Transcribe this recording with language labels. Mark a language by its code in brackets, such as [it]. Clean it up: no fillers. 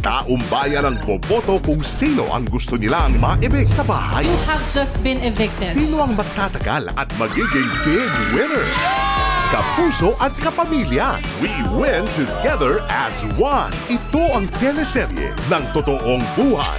[tl] Taumbayan ang boboto kung sino ang gusto nilang maibig sa bahay. [en] You have just been evicted. [tl] Sino ang magtatagal at magiging big winner? Kapuso at kapamilya, [en] we win together as one. [tl] Ito ang teleserye ng totoong buhay.